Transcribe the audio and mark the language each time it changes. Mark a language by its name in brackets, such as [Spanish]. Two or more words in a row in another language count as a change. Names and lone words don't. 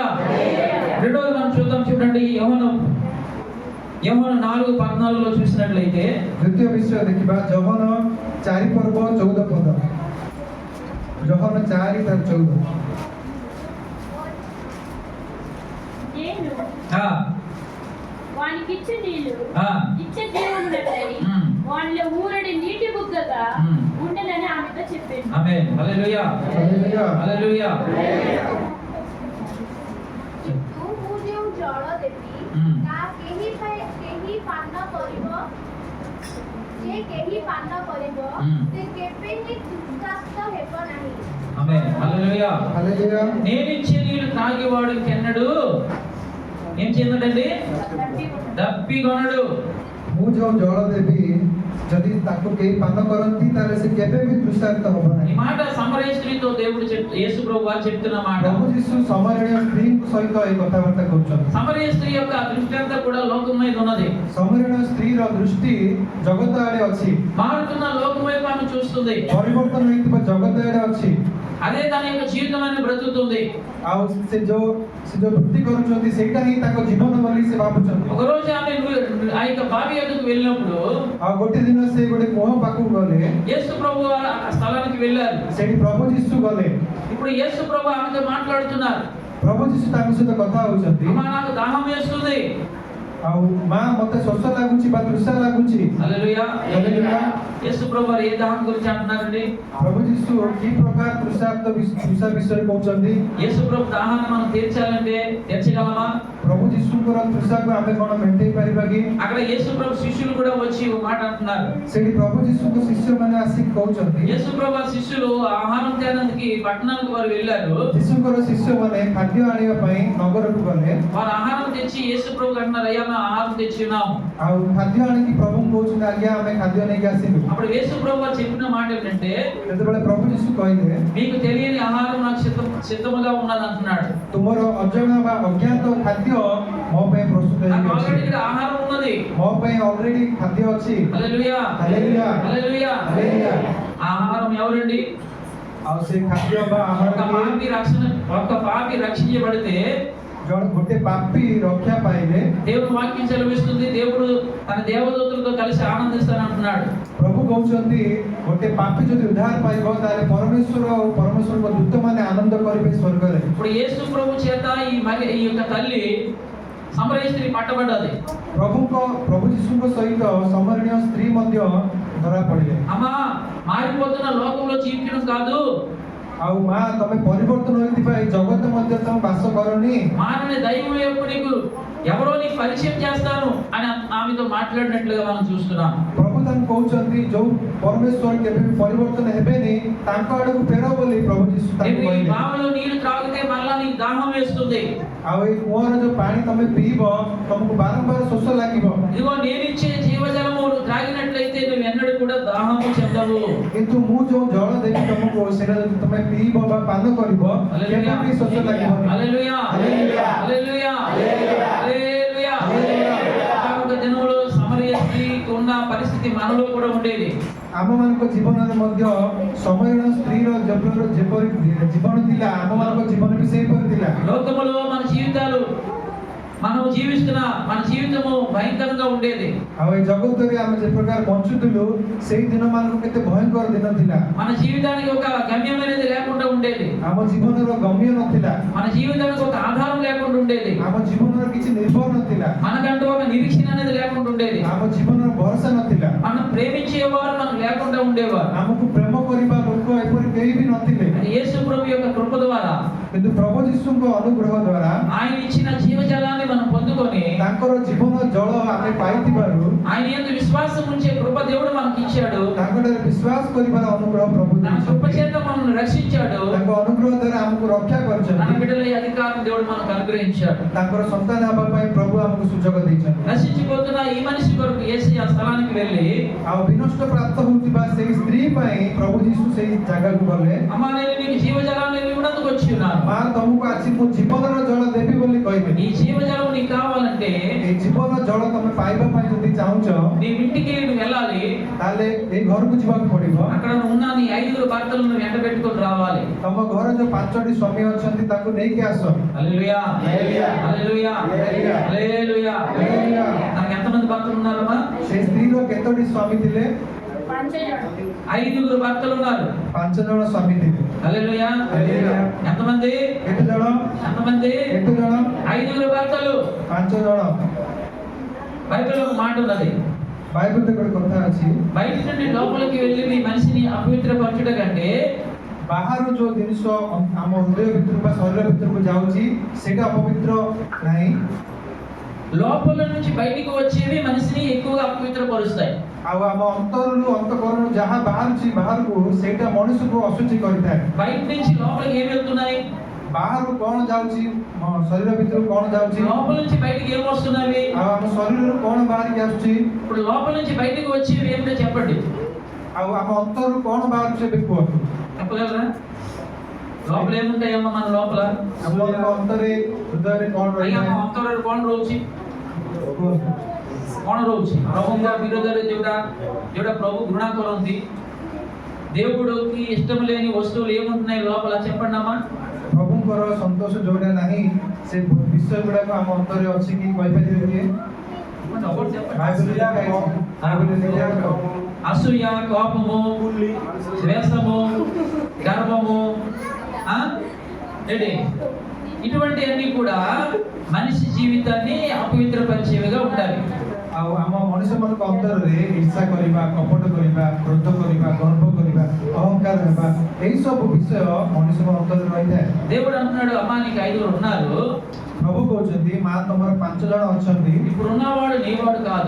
[Telugu] రెండోది మనం చూద్దాం, చూడండి యోహాను 4:14 చూసినట్లయితే, [Odia] ଦ୍ୱିତୀୟ ବିଷୟ ଦେଖିବା ଯୋହନ 4 ପର୍ବ 14 ପଦ। ଯୋହନ 4:14। [Telugu] నేను ఆ, వానికిచ్చే నీళ్లు ఆ, ఇచ్చే దేవుడునని మ్మ్. వానిలో ఊరడి నీటి బుగ్గగా మ్మ్. ఉండనని ఆమెతో చెప్పాను. ఆమేన్. హల్లెలూయా, హల్లెలూయా, హల్లెలూయా. [Odia] କିନ୍ତୁ ମୁଁ ଯେଉଁ ଜଳ ଦେବି ତାହା କେହି ପାନ କରିବ, ଯେ କେହି ପାନ କରିବ ସେ କେବେ ହିଁ ତୃଷାର୍ତ୍ତ ହେବ ନାହିଁ। [Telugu] ఆమేన్. హల్లెలూయా. హల్లెలూయా। నేనిచ్చే నీళ్లు త్రాగేవాడు కెన్నడు ఏం చెందడండి? దప్పికొనడు. [Odia] ମୁଁ ଯୋଉ ଜଳ ଦେବି ଯଦି ତାକୁ କେହି ପାନ କରନ୍ତି ତାହେଲେ ସେ କେବେ ବି ତୃଷାର୍ତ୍ତ ହେବ [Telugu] ఈ [Odia] ନାହିଁ। [Telugu] మాట సమరయ స్త్రీతో దేవుడు యేసు ప్రభు వారు చెప్తున్న మాట. [Odia] ପ୍ରଭୁ ଯୀଶୁ ସମରଣୀୟ ସ୍ତ୍ରୀଙ୍କ ସହିତ ଏହି କଥାବାର୍ତ୍ତା କରୁଛନ୍ତି। [Telugu] సమరయ స్త్రీ యొక్క దృష్టి అంతా కూడా లోకం మీద ఉన్నది. [Odia] ସମରଣୀୟ ସ୍ତ୍ରୀର ଦୃଷ୍ଟି ଜଗତ ଆଡ଼େ ଅଛି, [Telugu] మారుతున్న లోకం వైపు ఆమె చూస్తుంది. [Odia] ପରିବର୍ତ୍ତନ ହେଇଥିବା ଜଗତ ଆଡ଼େ ଅଛି। [Telugu] అదే తన యొక్క జీవితాన్ని బ్రతుకుతుంది. [Odia] ଆଉ ସେ ଯୋଉ వృత్తి କରୁଛନ୍ତି ସେଇଟା ହିଁ ତାଙ୍କ ଜୀବନ ବୋଲି ସେ ଭାବୁଛନ୍ତି। [Telugu] ఒక రోజు ఆమె ఆ యొక్క బావి వద్దకు వెళ్ళినప్పుడు [Odia] ଆଉ ଗୋଟେ ଦିନ ସେ ଗୋଟେ କୂଅ ପାଖକୁ ଗଲେ, [Telugu] యేసు ప్రభు ఆ స్థలానికి వెళ్ళారు. [Odia] ସେଠି ପ୍ରଭୁ ଯୀଶୁ ଗଲେ। [Telugu] ఇప్పుడు యేసు ప్రభు ఆమెతో మాట్లాడుతున్నారు. [Odia] ପ୍ରଭୁ ଯୀଶୁ ତାଙ୍କ ସହିତ କଥା ହଉଛନ୍ତି। [Telugu] అమ్మా, నాకు దాహం వేస్తుంది. [Odia] ଆଉ ମା ମତେ ଶୋଷ ଲାଗୁଛି ବା ତୃଷା ଲାଗୁଛି। [Telugu] హల్లెలూయా, హల్లెలూయా। యేసు ప్రభు వారు ఏ దాహం గురించి అంటున్నారండి? [Odia] ପ୍ରଭୁ ଯୀଶୁ କି ପ୍ରକାର ତୃଷା ବିଷୟରେ କହୁଛନ୍ତି? [Telugu] యేసు ప్రభు దాహాన్ని మనం తీర్చాలంటే తీర్చగలమా? [Odia] ପ୍ରଭୁ ଯୀଶୁଙ୍କର ତୃଷାକୁ ଆମେ କଣ ମେଣ୍ଟେଇ ପାରିବା କି? [Telugu] అక్కడ యేసు ప్రభు శిష్యులు కూడా వచ్చి ఒక మాట అంటున్నారు. [Odia] ସେଠି ପ୍ରଭୁ ଯୀଶୁଙ୍କ ଶିଷ୍ୟମାନେ ଆସିକି କହୁଛନ୍ତି, [Telugu] యేసు ప్రభు వారి శిష్యులు ఆహారం తేడానికి పట్టణానికి వారు వెళ్ళారు. [Odia] ଯୀଶୁଙ୍କର ଶିଷ୍ୟମାନେ ଖାଦ୍ୟ ଆଣିବା ପାଇଁ ନଗରକୁ ଗଲେ। [Telugu] వారు ఆహారం తెచ్చి యేసు ప్రభు అంటున్నారు, అయ్యా మేము ఆహారం తెచ్చి ఉన్నాము. [Odia] ଆଉ ଖାଦ୍ୟ ଆଣିକି ପ୍ରଭୁଙ୍କୁ କହୁଛନ୍ତି, ଆଜ୍ଞା ଆମେ ଖାଦ୍ୟ ନେଇକି ଆସିଲୁ। [Telugu] అప్పుడు యేసు ప్రభు వారు చెప్పిన మాట ఏంటంటే, [Odia] ଯେତେବେଳେ ପ୍ରଭୁ ଯୀଶୁ କହିଲେ, [Telugu] మీకు తెలియని ఆహారం నాకు సిద్ధముగా ఉన్నది అంటున్నాడు. [Odia] ତୁମର ଅଜଣା ବା ଅଜ୍ଞାତ ଖାଦ୍ୟ ମୋ ପାଇଁ ପ୍ରସ୍ତୁତ [Telugu] నాకు [Odia] ହେଇକି [Telugu] ఆల్రెడీ [Odia] ଅଛି। [Telugu] ఇక్కడ ఆహారం ఉన్నది. [Odia] ମୋ ପାଇଁ ଅଲରେଡି ଖାଦ୍ୟ ଅଛି। [Telugu] హల్లెలూయా, హల్లెలూయా, హల్లెలూయా. హల్లెలూయా। ఆ ఆహారం ఎవరండి? [Odia] ଆଉ ସେ ଖାଦ୍ୟ ବା [Telugu] ఒక [Odia] ଆହାରଟି [Telugu] పాపి రక్షించబడితే [Odia] ଗୋଟେ ପାପୀ ରକ୍ଷା ପାଇଲେ [Telugu] దేవుని వాక్యం సెలవిస్తుంది, దేవుడు తన దేవదూతలతో కలిసి ఆనందిస్తాను అంటున్నాడు. [Odia] ପ୍ରଭୁ କହୁଛନ୍ତି ଗୋଟେ ପାପୀ ଯଦି ଉଦ୍ଧାର ପାଇବ ତାହେଲେ ପରମେଶ୍ୱର ଆଉ ପରମେଶ୍ୱରଙ୍କ ଦୂତମାନେ ଆନନ୍ଦ କରିବେ ସ୍ୱର୍ଗରେ। [Telugu] ఇప్పుడు యేసు ప్రభు చేత ఈ యొక్క తల్లి సమరయ స్త్రీ పట్టబడ్డది. [Odia] ପ୍ରଭୁ ଯୀଶୁଙ୍କ ସହିତ ସମରଣୀୟ ସ୍ତ୍ରୀ ମଧ୍ୟ ଧରା ପଡ଼ିଲେ। [Telugu] అమ్మా, మారిపోతున్న లోకంలో జీవించడం కాదు, [Odia] ଆଉ ମା ତମେ ପରିବର୍ତ୍ତନ ହୋଇଥିବା এই ଜଗତ ମଧ୍ୟ ତମେ ବାସ କରନି। [Telugu] మారని దైవం యొక్క నీకు ఎవరో నీకు పరిచయం చేస్తాను అని ఆమెతో మాట్లాడినట్లుగా మనం చూస్తున్నాం. [Odia] ପ୍ରଭୁ ତାଙ୍କୁ କହୁଛନ୍ତି ଯୋଉ ପରମେଶ୍ୱର କେବେ ବି ପରିବର୍ତ୍ତନ ହେବେନି ତାଙ୍କ ଆଡକୁ ଫେର ବୋଲି ପ୍ରଭୁ ଯୀଶୁ ତାଙ୍କୁ [Telugu] నీకు ఈ [Odia] କହିଲେ। [Telugu] బావిలో నీళ్లు త్రాగితే మళ్ళా నీకు దాహం వేస్తుంది. [Odia] ଆଉ ଏଇ କୂଅର ଯୋଉ ପାଣି ତମେ ପିଇବ ତମକୁ ବାରମ୍ବାର ଶୋଷ ଲାଗିବ। [Telugu] ఇదిగో నేనిచ్చే జీవజలము త్రాగినట్లయితే నువ్వు ఎన్నడూ కూడా దాహము చెందవు. [Odia] କିନ୍ତୁ ମୁଁ ଯୋଉ ଜଳ ଦେବି ତମକୁ ସେଟା ଯଦି ତମେ ପିଇବ ବା ପାନ କରିବ କେବେ ବି ଶୋଷ ଲାଗିବନି। [Telugu] హల్లెలూయా హల్లెలూయా హల్లెలూయా హల్లెలూయా. ఒక దినంలో సమరయ స్త్రీకి ఉన్న పరిస్థితి మనలో కూడా ఉండేది. [Odia] ଆମମାନଙ୍କ ଜୀବନରେ ମଧ୍ୟ ସମୟର ସ୍ତ୍ରୀର ଯେପରି ଜୀବନ ଥିଲା ଆମମାନଙ୍କ ଜୀବନ ବି ସେହିପରି ଥିଲା। [Telugu] లోకములో మన జీవితాలు మనం జీవిస్తున్న మన జీవితము భయంకరంగా ఉండేది. [Odia] ଆଉ ଏ ଜଗତରେ ଆମେ ଯେ ପ୍ରକାର ବଞ୍ଚୁଥିଲୁ ସେଇ ଦିନ ମାନଙ୍କୁ କେତେ ଭୟଙ୍କର ଦିନ ଥିଲା। [Telugu] మన జీవితానికి ఒక గమ్యం అనేది లేకుండా ఉండేది. [Odia] ଆମ ଜୀବନର ଗମ୍ୟ ନଥିଲା, [Telugu] మన జీవితానికి ఒక ఆధారం లేకుండా ఉండేది. [Odia] ଆମ ଜୀବନର କିଛି ନିର୍ଭର ନଥିଲା, [Telugu] మనకంటూ ఒక నిరీక్షణ అనేది లేకుండా ఉండేది. [Odia] ଆମ ଜୀବନର ଭରସା ନଥିଲା, [Telugu] మనం ప్రేమించేవారు మనకు లేకుండా ఉండేవారు. [Odia] ଆମକୁ ପ୍ରେମ କରିବା ଲୋକ ଏପରି କେହି ବି ନଥିଲେ। [Telugu] యేసు ప్రభు యొక్క కృప ద్వారా [Odia] କିନ୍ତୁ ପ୍ରଭୁ ଯୀଶୁଙ୍କ ଅନୁଗ୍ରହ ଦ୍ୱାରା [Telugu] ఆయన ఇచ్చిన జీవజలాన్ని మనం పొందుకొని [Odia] ତାଙ୍କର ଜୀବନ ଜଳ ଆମେ ପାଇଥିବାରୁ [Telugu] ఆయన యందు విశ్వాసం ఉంచే కృప దేవుడు మనకి ఇచ్చాడు. [Odia] ତାଙ୍କଠାରେ ବିଶ୍ୱାସ କରିବାର ଅନୁଗ୍ରହ ପ୍ରଭୁ [Telugu] తన కృప [Odia] ଦେଇଛନ୍ତି। [Telugu] చేత మనల్ని రక్షించాడు. [Odia] ତାଙ୍କ ଅନୁଗ୍ରହ ଦ୍ୱାରା ଆମକୁ ରକ୍ଷା [Telugu] తన [Odia] କରିଛନ୍ତି। [Telugu] బిడ్డల ఈ అధికారం దేవుడు మనకు అనుగ్రహించాడు. [Odia] ତାଙ୍କର ସନ୍ତାନ ହେବା ପାଇଁ ପ୍ରଭୁ ଆମକୁ ସୁଯୋଗ ଦେଇଛନ୍ତି। [Telugu] నశించిపోతున్న ఈ మనిషి కొరకు యేసయ్య ఆ స్థలానికి వెళ్ళి [Odia] ଆଉ ବିନଷ୍ଟ ପ୍ରାପ୍ତ ହେଉଥିବା ସେଇ ସ୍ତ୍ରୀ ପାଇଁ ପ୍ରଭୁ ଯୀଶୁ ସେଇ ଜାଗାକୁ ଗଲେ। [Telugu] అమ్మా నేను నీకు జీవజలాన్ని ఇవ్వడానికి వచ్చి ఉన్నాను. [Odia] ମା ତମକୁ ଆଜି ମୁଁ ଜୀବନର ଜଳ ଦେବି ବୋଲି କହିବେ। [Telugu] ఈ జీవజలం నీకు కావాలంటే [Odia] ଏଇ ଜୀବନ ଜଳ ତମେ ପାଇବା ପାଇଁ ଯଦି ଚାହୁଁଛ [Telugu] నీ ఇంటికి నువ్వు వెళ్ళాలి. [Odia] ତାହେଲେ ଏଇ ଘରକୁ ଯିବାକୁ ପଡିବ। [Telugu] అక్కడ ఉన్న నీ 5 భర్తలను వెంట పెట్టుకొని రావాలి. [Odia] ତମ ଘର ଯୋଉ 5ଟି ସ୍ୱାମୀ ଅଛନ୍ତି ତାକୁ ନେଇକି ଆସ। [Telugu] హల్లెలూయా హల్లెలూయా హల్లెలూయా హల్లెలూయా హల్లెలూయా। నాకు ఎంతమంది భర్తలు ఉన్నారమ్మా? [Odia] ସେଇ ସ୍ତ୍ରୀର କେତୋଟି ସ୍ୱାମୀ ଥିଲେ? [Telugu] 5 భర్తలు ఉన్నారు. [Odia] 5 ଜଣ ସ୍ୱାମୀ ଥିଲେ। [Telugu] హల్లెలూయా హల్లెలూయా। ఎంతమంది? [Odia] କେତେ ଜଣ? [Telugu] ఎంతమంది? [Odia] 8 ଜଣ। [Telugu] 5 భర్తలు. [Odia] 5 ଜଣ। [Telugu] బైబిల్లో ఒక మాట ఉన్నది. [Odia] బైబిల్లో ଗୋଟେ କଥା ଅଛି, [Telugu] బయట నుండి లోపలికి వెళ్ళి నీ మనిషిని అపవిత్రపరచుట కంటే [Odia] ବାହାରୁ ଯୋଉ ଜିନିଷ ଆମ ହୃଦୟ ଭିତରକୁ ବା ଶରୀର ଭିତରକୁ ଯାଉଛି ସେଇଟା ଅପବିତ୍ର ନାହିଁ। [Telugu] లోపల నుంచి బయటికి వచ్చేవి మనిషిని ఎక్కువగా అపవిత్రపరుస్తాయి. [Odia] ଆଉ ଆମ ଅନ୍ତରରୁ ଅନ୍ତଃକରଣରୁ ଯାହା ବାହାରୁଛି ବାହାରକୁ ସେଇଟା ମଣିଷକୁ ଅଶୁଚି କରିଥାଏ। [Telugu] బయట నుంచి లోపలికి ఏమి వెళ్తున్నాయి? [Odia] ବାହାରୁ କଣ ଯାଉଛି, ଶରୀର ଭିତରୁ କଣ ଯାଉଛି, [Telugu] లోపల నుంచి బయటికి ఏం వస్తున్నవి? [Odia] ଆଉ ଆମ ଶରୀରରୁ କଣ ବାହାରିକି ଆସୁଛି, [Telugu] ఇప్పుడు లోపల నుంచి బయటికి వచ్చేవి ఏమిటో చెప్పండి. [Odia] ଆଉ ଆମ ଅନ୍ତରରୁ କଣ ବାହାରୁଛି ଏବେ କୁହନ୍ତୁ। [Telugu] చెప్పగలరా? లోపల ఏముంటాయమ్మా మన లోపల? [Odia] ଆମ ଅନ୍ତରରେ ହୃଦୟରେ କଣ ଆଜ୍ଞା ଆମ ରହିଥାଏ ଅନ୍ତରରେ କଣ ରହୁଛି? କୁହନ୍ତୁ। କଣ ରହୁଛି? ପ୍ରଭୁଙ୍କ ବିରୋଧରେ ଯୋଉଟା ପ୍ରଭୁ ଘୃଣା କରନ୍ତି, [Telugu] దేవుడికి ఇష్టం లేని వస్తువులు ఏముంటున్నాయి లోపల చెప్పండి అమ్మా. [Odia] ପ୍ରଭୁଙ୍କର ସନ୍ତୋଷ ଯୋଉଟା ନାହିଁ ସେ ବିଷୟ ଗୁଡାକ ଆମ ଅନ୍ତରରେ ଅଛି କି କହିପାରିବେ କି? [Telugu] ఒకటి చెప్పండి. [Odia] ବାଇବଲରେ ଲେଖା ହେଇଛି। ବାଇବଲରେ ଲେଖା ହେଇଛି। [Telugu] అసూయ, కోపము, ద్వేషము, గర్వము, ఏంటి ఇటువంటి అన్ని కూడా మనిషి జీవితాన్ని అపవిత్రపరిచేవిగా ఉండాలి. [Odia] ଆଉ ଆମ ମଣିଷମାନଙ୍କ ଅନ୍ତରରେ ଈର୍ଷା କରିବା, କପଟ କରିବା, କ୍ରୋଧ କରିବା, ଗର୍ବ କରିବା, ଅହଙ୍କାର ହେବା ଏଇ ସବୁ ବିଷୟ ମଣିଷଙ୍କ ଅନ୍ତରରେ ରହିଥାଏ। [Telugu] దేవుడు అంటున్నాడు అమ్మా నీకు 5 ఉన్నారు. [Odia] ପ୍ରଭୁ କହୁଛନ୍ତି ମା ତମର 5 ଜଣ ଅଛନ୍ତି, [Telugu] ఇప్పుడు ఉన్నవాడు నీవాడు కాదు.